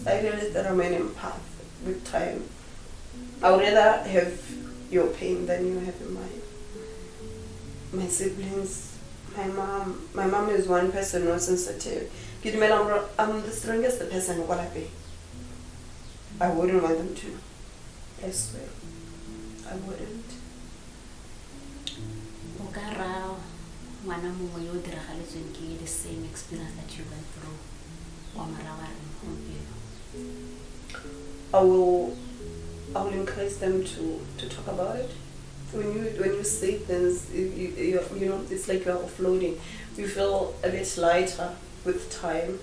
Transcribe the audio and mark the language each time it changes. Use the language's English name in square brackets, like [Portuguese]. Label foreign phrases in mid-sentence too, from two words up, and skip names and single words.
[English] I realize that I'm an empath with time. I would rather have your pain than you have mine. My siblings, my mom is one person who is sensitive. I'm the strongest person who will be. I wouldn't want them to. I swear. I wouldn't. [Tswana] Okara ngwana mongwe yo diragaletsweng ke [English] the same experience that you went through. I will encourage them to talk about it. When you say things, you know, it's like you're offloading. You feel a bit lighter with time.